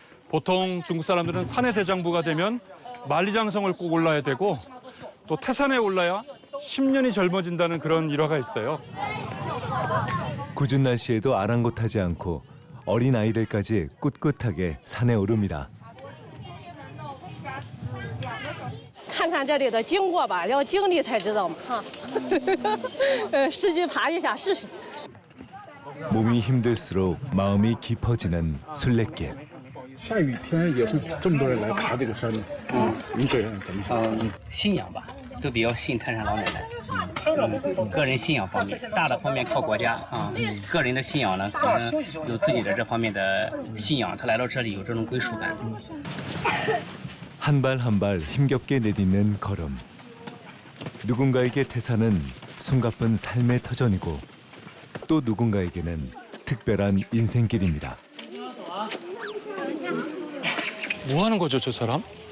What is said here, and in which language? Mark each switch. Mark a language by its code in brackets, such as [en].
[ko] 보통 중국 사람들은 산의 대장부가 되면 만리장성을 꼭 올라야 되고 또 태산에 올라야 10년이 젊어진다는 그런 일화가 있어요. 궂은 날씨에도 아랑곳하지 않고 어린 아이들까지 꿋꿋하게 산에 오릅니다. [zh] 看看这里的经过吧，要经历才知道嘛哈。实际爬一下试试。 [ko] 몸이 힘들수록 마음이 깊어지는 순례길. [zh] 下雨天也会这么多人来爬这个山，您个人怎么想？信仰吧，都比较信太上老奶奶。个人信仰方面，大的方面靠国家啊，个人的信仰呢，可能有自己的这方面的信仰，他来到这里有这种归属感。 [ko] 한 발 한 발 힘겹게 내딛는 걸음. 누군가에게 태산은 숨가쁜 삶의 터전이고 또 누군가에게는 특별한 인생길입니다. 뭐 하는 거죠, 저 사람?